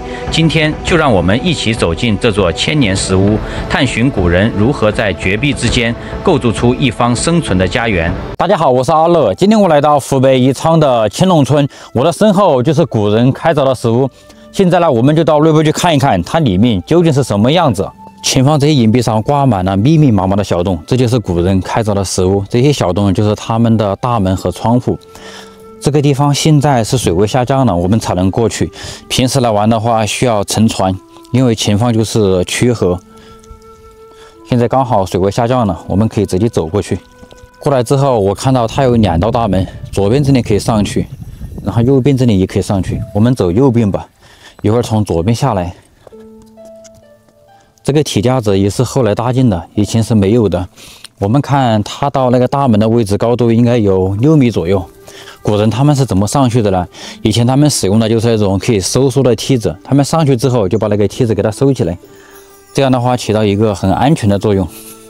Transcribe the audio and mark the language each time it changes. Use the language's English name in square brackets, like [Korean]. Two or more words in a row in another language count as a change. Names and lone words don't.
[Chinese] 今天就讓我們一起走進這座千年石屋，探尋古人如何在絕壁之間構築出一方生存的家園。大家好，我是阿樂，今天我來到湖北宜昌的青龍村，我的身後就是古人開鑿的石屋。現在呢，我們就到內部去看一看，它裡面究竟是什麼樣子。前方這些岩壁上掛滿了密密麻麻的小洞，這就是古人開鑿的石屋。這些小洞就是他們的大門和窗戶。這個地方現在是水位下降了，我們才能過去。平時來玩的話需要乘船，因為前方就是曲河。現在剛好水位下降了，我们可以直接走過去。過來之後，我看到它有2道大門，左邊這裡可以上去，然後右邊這裡也可以上去。我們走右邊吧，一會兒從左邊下來。這個鐵架子也是後來搭建的，以前是沒有的。我們看它到那個大門的位置高度應該有6米左右。古人他們是怎麼上去的呢？以前他們使用的就是那種可以收縮的梯子，他們上去之後就把那個梯子給它收起來，這樣的話起到一個很安全的作用。